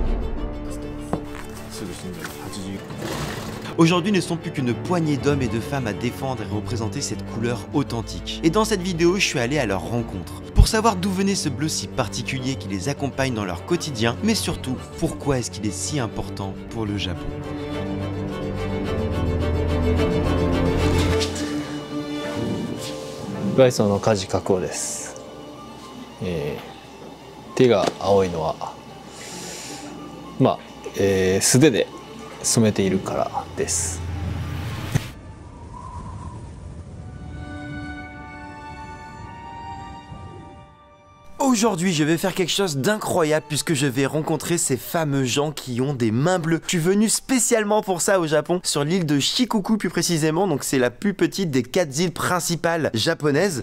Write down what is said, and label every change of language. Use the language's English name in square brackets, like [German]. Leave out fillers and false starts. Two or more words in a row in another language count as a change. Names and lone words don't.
[French] Aujourd'hui ne sont plus qu'une poignée d'hommes et de femmes à défendre et représenter cette couleur authentique. Et dans cette vidéo, je suis allé à leur rencontre, pour savoir d'où venait ce bleu si particulier qui les accompagne dans leur quotidien, mais surtout, pourquoi est-ce qu'il est si important pour le Japon. [Japanese] バイソンの鍛冶加工です。手が青いのは素手で染めているからです。 [French] Aujourd'hui, je vais faire quelque chose d'incroyable puisque je vais rencontrer ces fameux gens qui ont des mains bleues. Je suis venu spécialement pour ça au Japon, sur l'île de Shikoku plus précisément, donc c'est la plus petite des 4 îles principales japonaises.